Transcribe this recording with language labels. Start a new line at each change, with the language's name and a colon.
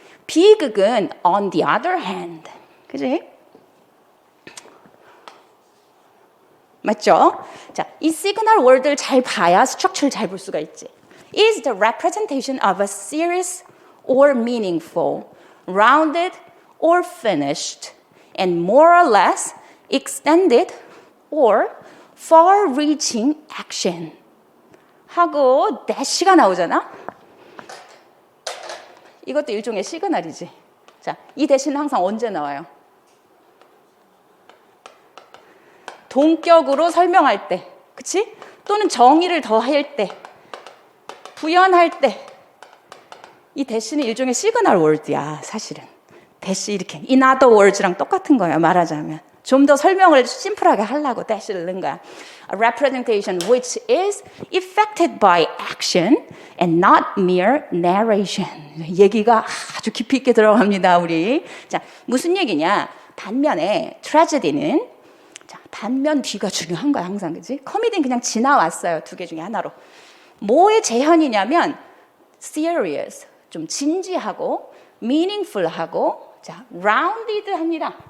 Korean: 비극은
English: on the other hand.
Korean: 그치? 맞죠? 자, 이 시그널 월드를 잘 봐야 스트럭처를 잘 볼 수가 있지.
English: is the representation of a serious or meaningful, rounded or finished, and more or less extended or far-reaching action.
Korean: 하고 dash가 나오잖아? 이것도 일종의 시그널이지. 자, 이 대신은 항상 언제 나와요? 동격으로 설명할 때, 그치? 또는 정의를 더할 때, 부연할 때, 이 대시는 일종의 시그널 월드야, 사실은. 대시 이렇게,
English: in other words
Korean: 랑 똑같은 거야, 말하자면. 좀 더 설명을 심플하게 하려고 대시를 넣은 거야.
English: A representation which is effected by action and not mere narration.
Korean: 얘기가 아주 깊이 있게 들어갑니다, 우리. 자, 무슨 얘기냐? 반면에 tragedy는 자, 반면 뒤가 중요한 거야, 항상. 그지? 코미디는 그냥 지나왔어요. 두 개 중에 하나로. 뭐의 재현이냐면 serious, 좀 진지하고 meaningful하고 자, rounded 합니다.